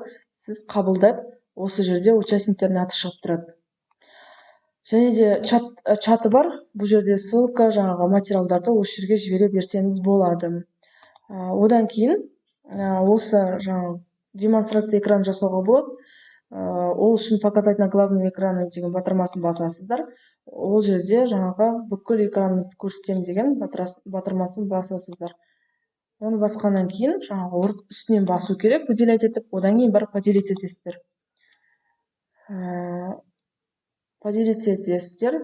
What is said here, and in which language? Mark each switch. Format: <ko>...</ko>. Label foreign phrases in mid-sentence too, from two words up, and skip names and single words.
<kk>Сіз қабылдап, осы жерде участниктердің аты шығып тұрады. Және де чаты бар. Бұл жерде ссылка, жаңағы материалдарды осы жерге жібере берсеңіз болады. Одан кейін осы жаңағы демонстрация экран жасауға болады. Ол үшін</kk> <ru>показать на главном экране</ru> <kk>деген батырмасын басасыздар. Ол жерде жаңағы бүкіл экранымызды көрсетем деген батырмасын басасыздар. Оны басқаннан кейін жаңағы үстінен басу керек, выделять етіп, одан кейін барып поделить етесіздер. Поделить етесіздер.</kk>